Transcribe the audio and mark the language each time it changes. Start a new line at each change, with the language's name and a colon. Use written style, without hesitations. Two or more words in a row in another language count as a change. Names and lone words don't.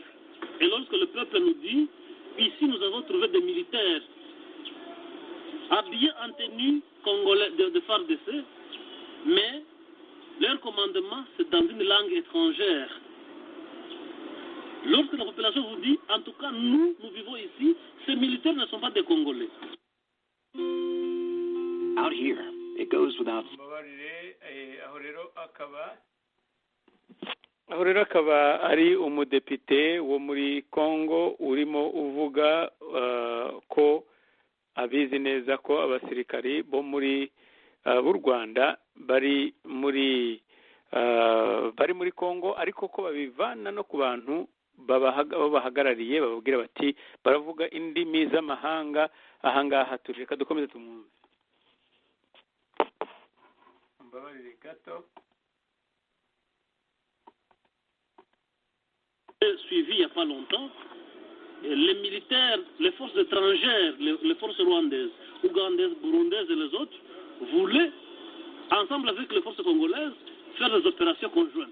French: Et lorsque le peuple nous dit, ici nous avons trouvé des militaires habillés en tenue congolais de FARDC, mais leur commandement c'est dans une langue étrangère. Lorsque la population vous dit, en tout cas nous vivons ici, ces militaires ne sont pas des Congolais. Out here, it goes without.
Kinyarwanda: aho rero akaba ari umudepite wo muri Congo urimo uvuga ko abizi neza ko abasirikari bo muri b'u Rwanda bari muri Congo, ariko ko babivana no ku bantu babahagarariye bababwira bati baravuga indimi z'amahanga ahangaha. Tureka dukomeze tumwumve. Mbabarire gato.
French: Suivi il n'y a pas longtemps, les militaires, les forces étrangères, les forces rwandaises, ougandaises, burundaises et les autres voulaient, ensemble avec les forces congolaises, faire des opérations conjointes.